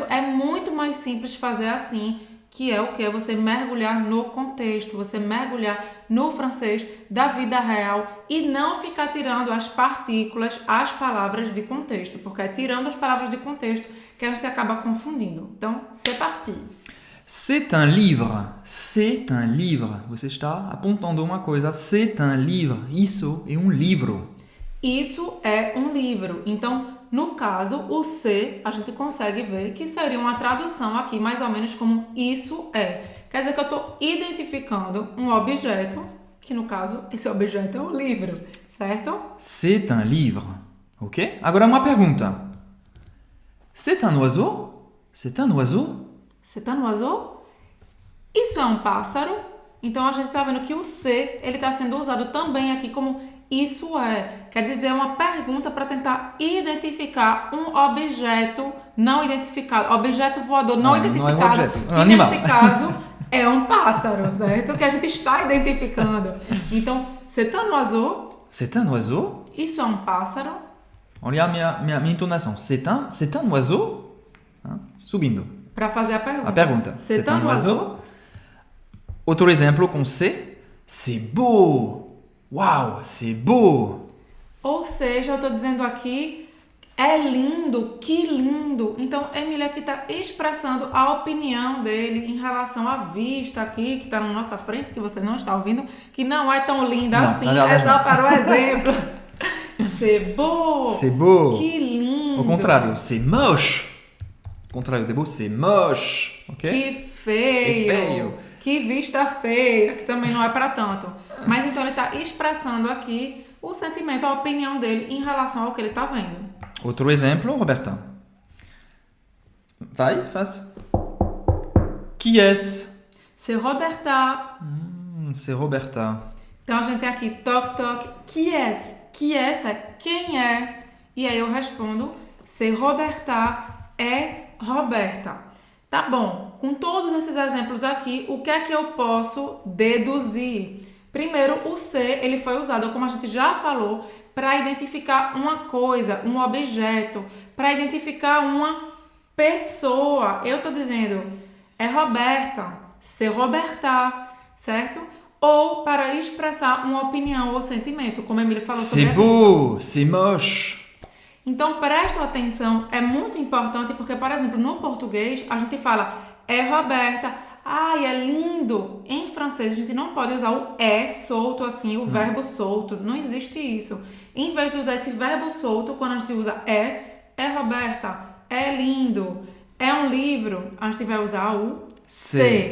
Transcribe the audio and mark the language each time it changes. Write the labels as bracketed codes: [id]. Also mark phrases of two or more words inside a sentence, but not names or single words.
[pt] É muito mais simples fazer assim, que é o que? Você mergulhar no contexto, você mergulhar no francês da vida real e não ficar tirando as partículas, as palavras de contexto, porque é tirando as palavras de contexto que a gente acaba confundindo. Então, [fr] c'est parti! C'est un livre. C'est un livre. [pt] Você está apontando uma coisa. [fr] C'est un livre. [pt] Isso é um livro. Isso é um livro. Então, no caso, o se, a gente consegue ver que seria uma tradução aqui, mais ou menos como isso é. Quer dizer que eu estou identificando um objeto, que no caso, esse objeto é um livro, certo? [fr] C'est un livre. [pt] Ok? Agora uma pergunta. [fr] C'est un oiseau? C'est un oiseau? C'est un oiseau? [pt] Isso é um pássaro? Então, a gente está vendo que o se, ele está sendo usado também aqui como isso é. Quer dizer, uma pergunta para tentar identificar um objeto não identificado. Objeto voador não identificado. Não é um objeto, é um que animal. neste caso é um pássaro, certo? Que a gente está identificando. Então, [fr] c'est un oiseau. C'est un oiseau? [pt] Isso é um pássaro. Olha a minha entonação. [fr] C'est un oiseau? [pt] Subindo. Para fazer a pergunta. A pergunta. [fr] C'est un oiseau? [pt] Outro exemplo com c'est. [fr] C'est beau. Uau, c'est beau. [pt] Ou seja, eu estou dizendo aqui, é lindo, que lindo. Então, Emília aqui está expressando a opinião dele em relação à vista aqui, que está na nossa frente, que você não está ouvindo, que não é tão linda Não, assim, na verdade é só não. para o exemplo. [fr] C'est beau. C'est beau. [pt] Que lindo. Au contrário, [fr] c'est moche. [pt] Au contrário [fr] de beau, c'est moche. [pt] Ok? Que feio. Que feio. Que vista feia, que também não é para tanto. Mas então ele está expressando aqui o sentimento, a opinião dele em relação ao que ele está vendo. Outro exemplo, Roberta. Vai, faz. [fr] Qui est-ce? C'est Roberta. C'est Roberta. [pt] Então a gente tem aqui toc toc, [fr] qui est-ce? Qui est-ce [pt] é quem é? E aí eu respondo, [fr] c'est Roberta, [pt] é Roberta. Tá bom, com todos esses exemplos aqui, o que é que eu posso deduzir? Primeiro, o se, ele foi usado, como a gente já falou, para identificar uma coisa, um objeto, para identificar uma pessoa. Eu tô dizendo, é Roberta, [fr] c'est Roberta, [pt] certo? Ou para expressar uma opinião ou sentimento, como a Emília falou sobre [fr] C'est [pt] a vista. [fr] beau, c'est moche. [pt] Então, prestem atenção, é muito importante porque, por exemplo, no português, a gente fala é Roberta, ai, é lindo. Em francês, a gente não pode usar o é solto assim, o verbo solto, não existe isso. Em vez de usar esse verbo solto, quando a gente usa é Roberta, é lindo, é um livro, a gente vai usar o se.